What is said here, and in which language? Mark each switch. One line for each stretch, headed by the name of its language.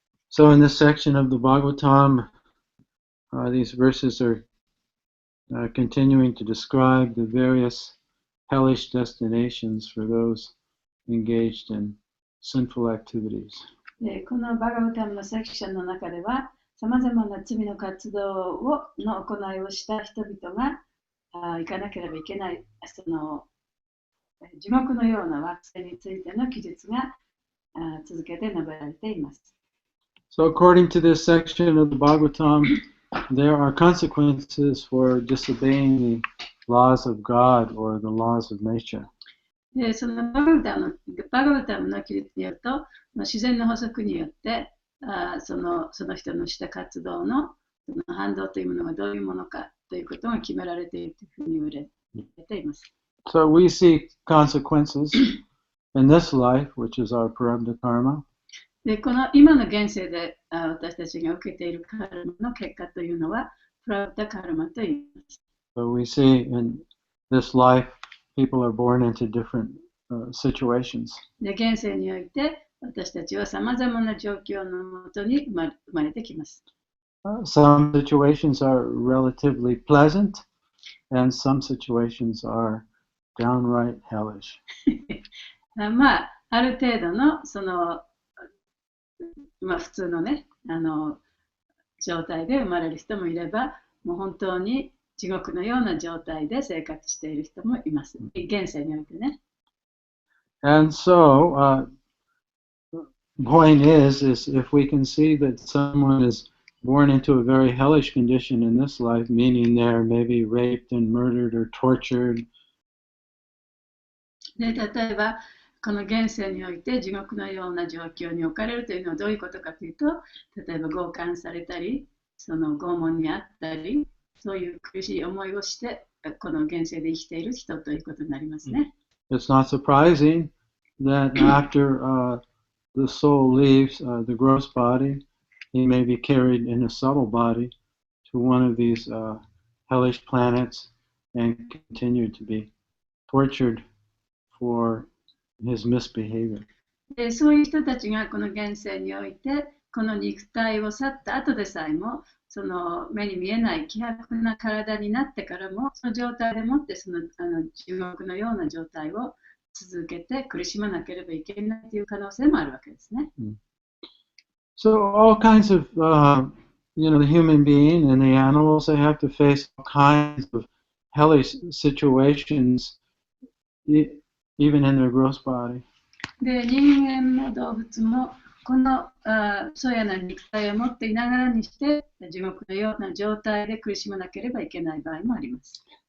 English: So in this section of the Bhagavatam, these verses are continuing to describe the various hellish destinations for those engaged in sinful activities.
Japanese: このバガバタムのセクションの中では、さまざまな罪の活動の行いをした人々が行かなければいけない、その地獄のような惑星についての記述が続けて述べられています。
English: So according to this section of the Bhagavatam, there are consequences for disobeying the laws of God or the laws of nature.
Japanese: そのバガバタムの記述によると、自然の法則によってその人のした活動の反動というものがどういうものかということが決められているというふうに言われています。
English: So we see consequences in this life, which is our prarabdha karma.
Japanese: でこの今の現世で私たちが受けているカルマの結果というのはプラブダカルマと言います。
English: So we see in this life, people are born into different situations.
Japanese: で現世において私たちはさまざまな状況のもとに生まれてきます。
English: Some situations are relatively pleasant, and some situations are downright hellish.
Japanese: まあ、ある程度のその普通のね、状態で生まれる人もいれば、もう本当に地獄のような状態で生活している人もいます。現世においてね。
English: And so, point is if we can see that someone is born into a very hellish condition in this life, meaning they're maybe raped and murdered or tortured.
Japanese: で例えば、この現世において地獄のような状況に置かれるというのはどういうことかというと、例えば強姦されたり、その拷問にあったり、そういう苦しい思いをして、この現世で生きている人ということになりますね。
English: It's not surprising that after the soul leaves the gross body, he may be carried in a subtle body to one of these hellish planets and continue to be tortured for his misbehavior.
Japanese: でそういう人たちがこの現世において、この肉体を去った後でさえも、その目に見えない希薄な体になってからも、その状態でもってその地獄のような状態を続けて苦しまなければいけないという可能性もあるわけですね。
English: So all kinds of, the human being and the animals, they have to face all kinds of hellish situations, even in their gross body.
Japanese: で人間も動物もこのそうやな肉体を持っていながらにして地獄のような状態で苦しまなければいけない場合もあります。